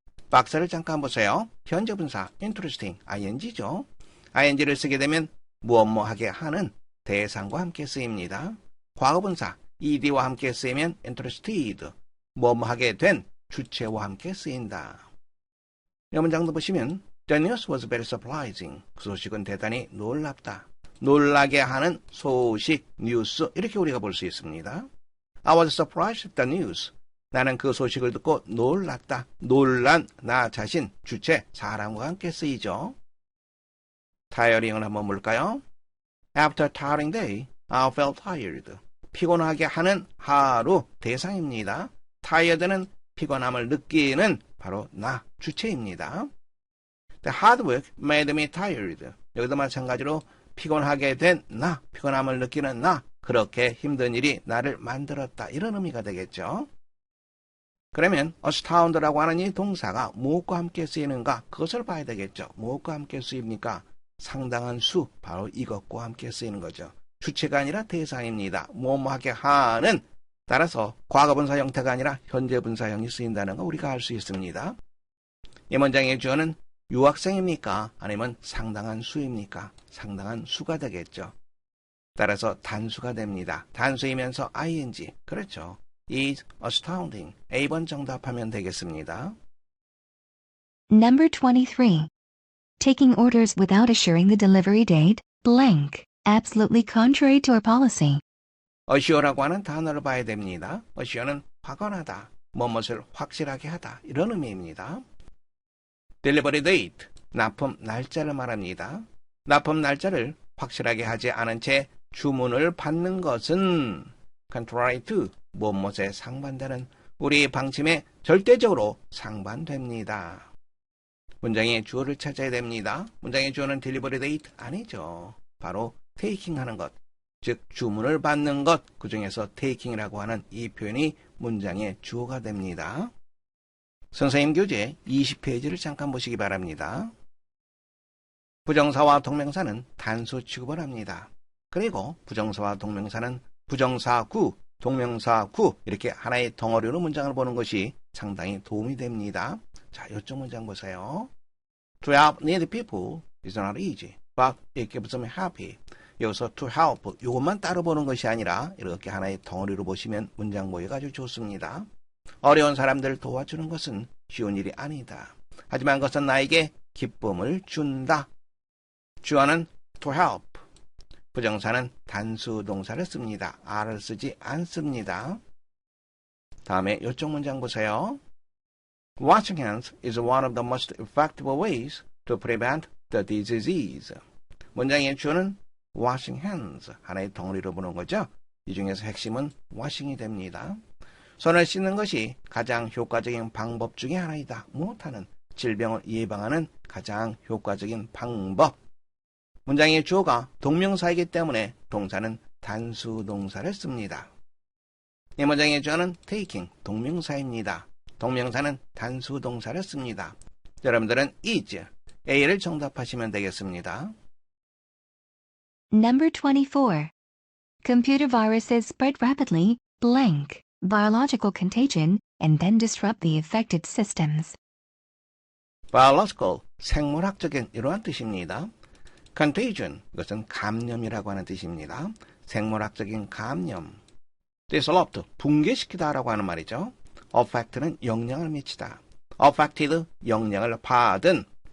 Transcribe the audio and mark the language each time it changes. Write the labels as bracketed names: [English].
[Korean] 박스를 잠깐 보세요. 현재 분사 interesting, ing죠. ing를 쓰게 되면 무엇뭐하게 하는 대상과 함께 쓰입니다. 과거 분사 ed와 함께 쓰이면 interested, 무엇뭐하게 된 주체와 함께 쓰인다. 이 문장도 보시면 [English] The news was very surprising. [Korean] 그 소식은 대단히 놀랍다. 놀라게 하는 소식, 뉴스 이렇게 우리가 볼 수 있습니다. [English] I was surprised at the news. [Korean] 나는 그 소식을 듣고 놀랐다. 놀란 나 자신, 주체, 사람과 함께 쓰이죠. tiring을 한번 볼까요? [English] After a tiring day, I felt tired. [Korean] 피곤하게 하는 하루 대상입니다. tired는 피곤함을 느끼는 바로 나, 주체입니다. [English] The hard work made me tired. [Korean] 여기도 마찬가지로 피곤하게 된 나, 피곤함을 느끼는 나, 그렇게 힘든 일이 나를 만들었다. 이런 의미가 되겠죠. 그러면 astound라고 하는 이 동사가 무엇과 함께 쓰이는가? 그것을 봐야 되겠죠. 무엇과 함께 쓰입니까? 상당한 수, 바로 이것과 함께 쓰이는 거죠. 주체가 아니라 대상입니다. 뭐뭐하게 하는, 따라서 과거분사 형태가 아니라 현재분사형이 쓰인다는 거 우리가 알 수 있습니다. 이 문장의 주어는 유학생입니까? 아니면 상당한 수입니까? 상당한 수가 되겠죠. 따라서 단수가 됩니다. 단수이면서 ing. 그렇죠. is astounding. A번 정답하면 되겠습니다. [English] Number 23. Taking orders without assuring the delivery date, blank. Absolutely contrary to our policy. [Korean] assure라고 하는 단어를 봐야 됩니다. assure는 확언하다, 무엇을 확실하게 하다, 이런 의미입니다. delivery date, 납품 날짜를 말합니다. 납품 날짜를 확실하게 하지 않은 채 주문을 받는 것은 contrary to, 무엇에 상반되는 우리 방침에 절대적으로 상반됩니다. 문장의 주어를 찾아야 됩니다. 문장의 주어는 delivery date 아니죠. 바로 taking 하는 것, 즉 주문을 받는 것, 그 중에서 taking이라고 하는 이 표현이 문장의 주어가 됩니다. 선생님 교재 20페이지를 잠깐 보시기 바랍니다. 부정사와 동명사는 단수 취급을 합니다. 그리고 부정사와 동명사는 부정사구, 동명사구 이렇게 하나의 덩어리로 문장을 보는 것이 상당히 도움이 됩니다. 자, 이쪽 문장 보세요. [English] To help needy people is not easy, but it keeps them happy. [Korean] 여기서 to help, 이것만 따로 보는 것이 아니라 이렇게 하나의 덩어리로 보시면 문장 보기가 아주 좋습니다. 어려운 사람들을 도와주는 것은 쉬운 일이 아니다. 하지만 그것은 나에게 기쁨을 준다. 주어는 to help. 부정사는 단수 동사를 씁니다. R을 쓰지 않습니다. 다음에 이쪽 문장 보세요. [English] Washing hands is one of the most effective ways to prevent the disease. [Korean] 문장의 주어는 washing hands, 하나의 덩어리로 보는 거죠. 이 중에서 핵심은 washing이 됩니다. 손을 씻는 것이 가장 효과적인 방법 중에 하나이다. 무엇하는 질병을 예방하는 가장 효과적인 방법. 문장의 주어가 동명사이기 때문에 동사는 단수 동사를 씁니다. 이 문장의 주어는 taking, 동명사입니다. 동명사는 단수 동사를 씁니다. 여러분들은 is, A를 정답하시면 되겠습니다. [English] Number 24. Computer viruses spread rapidly, blank. Biological contagion, and then disrupt the affected systems. [Korean] biological, 생물학적인 이러한 뜻입니다. contagion, 이것은 감염이라고 하는 뜻입니다. 생물학적인 감염. disrupt, 붕괴시키다라고 하는 말이죠. affect는 영향을 미치다. affected, 영향을 받은.